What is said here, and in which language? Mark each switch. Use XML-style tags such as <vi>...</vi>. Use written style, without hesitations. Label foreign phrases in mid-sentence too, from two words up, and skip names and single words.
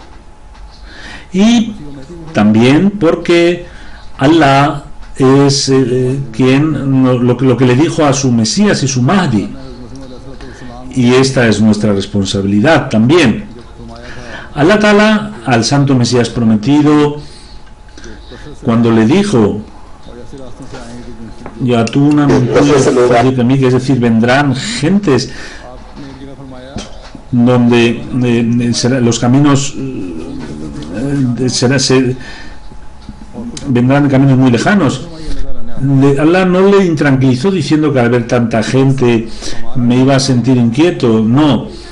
<es>Y también porque Allah es lo que le dijo a su Mesías y su Mahdi, y esta es nuestra responsabilidad también.</es> <ar>الله تعالى</ar> <es>al Santo Mesías prometido, cuando le dijo</es> <ar>يأتون من كل فج عميق,</ar> <es>es decir, vendrán gentes donde los caminos vendrán caminos muy lejanos. Allah no le intranquilizó diciendo que al ver tanta gente me iba a sentir inquieto, no.</es>